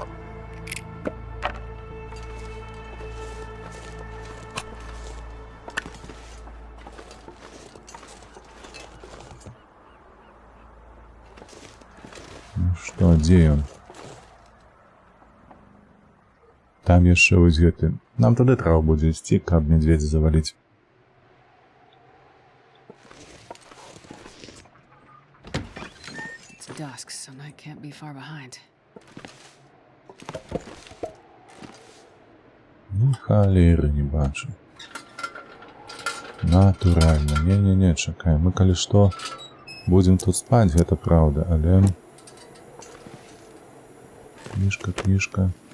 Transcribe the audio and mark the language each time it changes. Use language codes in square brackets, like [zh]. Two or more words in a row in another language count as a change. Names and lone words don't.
[be] Ну што, дзе ён? Там яшчэ вось гэты. Нам туды трава будзе ісці, каб медведзя заваліць. [en] It's dusk, so night can't be far behind. [be] Ну, халеры не бачу. Натуральна. Не-не-не, чакай. Мы, калі што, будзем тут спаць, гэта праўда, але... Кніжка.